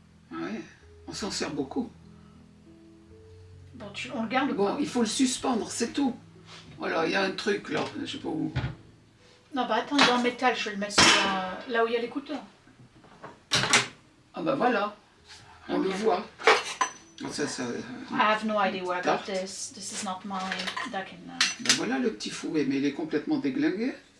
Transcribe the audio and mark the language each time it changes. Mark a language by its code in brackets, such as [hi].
[fr] Ouais, on s'en sert beaucoup. bon, on le garde Bon, pas. il faut le suspendre, c'est tout. Voilà, il y a un truc là, je sais pas où. Non, bah attends, il est en métal, je vais le mettre sur, là où il y a les couteaux. Ah bah voilà, on le voit. Ça, [en] I have no idea where I got this. This is not mine. That can, [fr] ben voilà le petit fouet, mais il est complètement déglingué.